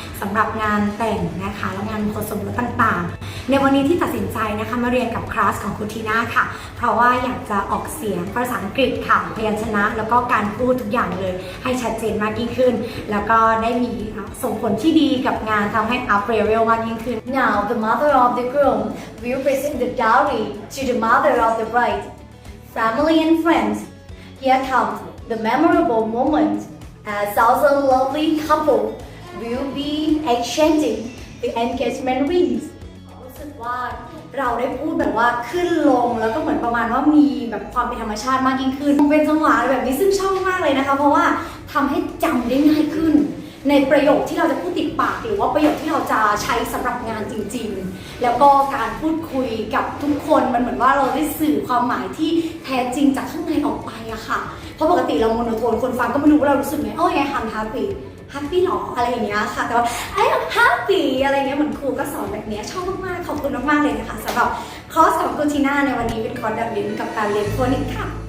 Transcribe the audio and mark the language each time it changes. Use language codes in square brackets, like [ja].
[th] สำหรับงานแต่งนะคะและงานมงคลสมรสต่างๆในวันนี้ที่ตัดสินใจนะคะมาเรียนกับคลาสของคุณทีน่าค่ะเพราะว่าอยากจะออกเสียงภาษาอังกฤษค่ะพยัญชนะแล้วก็การพูดทุกอย่างเลยให้ชัดเจนมากยิ่งขึ้นแล้วก็ได้มีส่งผลที่ดีกับงานทำให้ up level มากยิ่งขึ้น [en] Now the mother of the groom will present the dowry to the mother of the bride family and friends. Here comes the memorable moment as our lovely couple will be exchanging the engagement rings. [th] รู้สึกว่าเราได้พูดแบบว่าขึ้นลงแล้วก็เหมือนประมาณว่ามีแบบความเป็นธรรมชาติมากยิ่งขึ้นเป็นจังหวะแบบนี้ซึ่งชอบมากเลยนะคะเพราะว่าทำให้จำได้ง่ายขึ้น ในประโยคที่เราจะพูดติดปากหรือว่าประโยคที่เราจะใช้สำหรับงานจริงๆแล้วก็การพูดคุยกับทุกคนมันเหมือนว่าเราได้สื่อความหมายที่แท้จริงจากข้างในออกไปอะค่ะเพราะปกติเราโมโนโทนคนฟังก็ไม่รู้ว่าเรารู้สึกไงไง [en] I'm happy [th] หรออะไรอย่างเงี้ยค่ะแต่ว่าI'm happy อะไรเงี้ยเหมือนครูก็สอนแบบนี้ชอบมากๆขอบคุณมากๆเลยนะคะสำหรับคอร์สของคุณทีน่าในวันนี้เป็นคอร์สดับลิ้นกับการเรียนโฟนิกส์ค่ะ